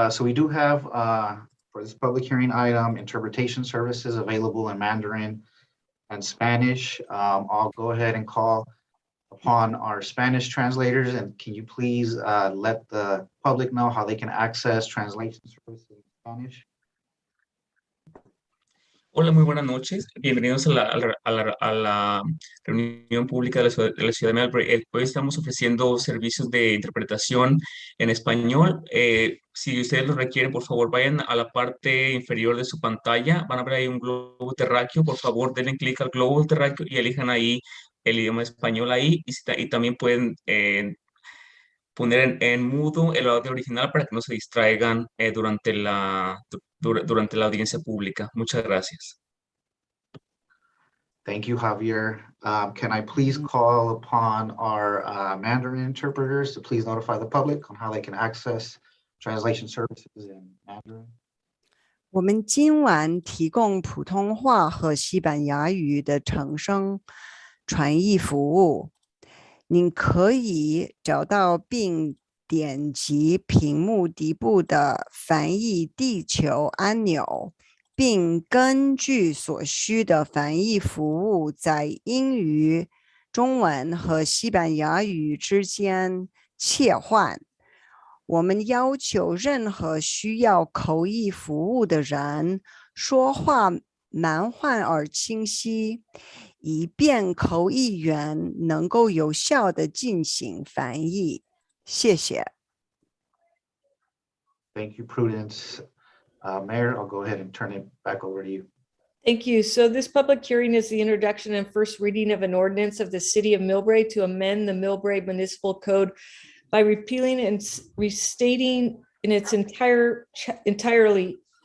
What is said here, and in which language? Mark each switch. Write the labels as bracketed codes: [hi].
[en] So we do have, for this public hearing item, interpretation services available in Mandarin and Spanish. I'll go ahead and call upon our Spanish translators, and can you please let the public know how they can access translation services in Spanish? [es] Hola, muy buenas noches. Bienvenidos a la reunión pública de la ciudad de Millbrae. Hoy estamos ofreciendo servicios de interpretación en español. Si ustedes lo requieren, por favor, vayan a la parte inferior de su pantalla. Van a ver ahí un globo terráqueo. Por favor, denle clic al globo terráqueo y elijan ahí el idioma español ahí. Y también pueden poner en mudo el audio original para que no se distraigan durante la audiencia pública. Muchas gracias. [en] Thank you, Javier. Can I please call upon our Mandarin interpreters to please notify the public on how they can access translation services in Mandarin? [zh] 我们今晚提供普通话和西班牙语的成声传译服务。您可以找到并点击屏幕底部的翻译地球按钮，并根据所需的翻译服务在英语、中文和西班牙语之间切换。我们要求任何需要口译服务的人说话慢缓而清晰，以便口译员能够有效地进行翻译。谢谢。 [en] Thank you, Prudence. Mayor, I'll go ahead and turn it back over to you. Thank you. So this public hearing is the introduction and first reading of an ordinance of the city of Millbrae to amend the Millbrae Municipal Code by repealing and restating in its entirety